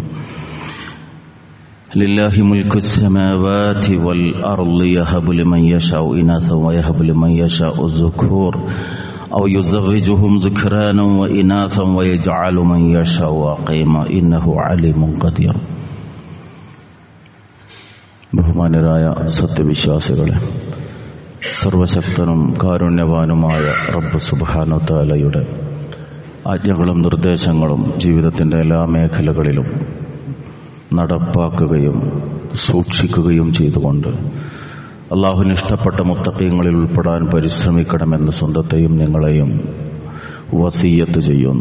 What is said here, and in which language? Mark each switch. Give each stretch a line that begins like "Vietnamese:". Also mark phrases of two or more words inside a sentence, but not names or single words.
Arabic: لله ملك السماوات والأرض يهب لمن يشاء إناثا ويهب لمن يشاء الذكور أو يزوجهم ذكرانا وإناثا ويجعل من يشاء عقيما إنه عليم قدير.
Malayalam: ബഹുമാനരായ സത്യവിശ്വാസികളെ, സർവശക്തനും കാരുണ്യവാനുമായ റബ്ബ്
Arabic: سبحانه وتعالى
Malayalam: ആജ്ഞകളും നിർദ്ദേശങ്ങളും ജീവിതത്തിൻ്റെ എല്ലാ മേഖലകളിലും നടപ്പാക്കുകയും സൂക്ഷിക്കുകയും ചെയ്തുകൊണ്ട് അള്ളാഹുവിന് ഇഷ്ടപ്പെട്ട മുത്തഖീങ്ങളിൽ ഉൾപ്പെടാൻ പരിശ്രമിക്കണമെന്ന് സ്വന്തത്തെയും നിങ്ങളെയും വസിയ്യത്ത് ചെയ്യുന്നു.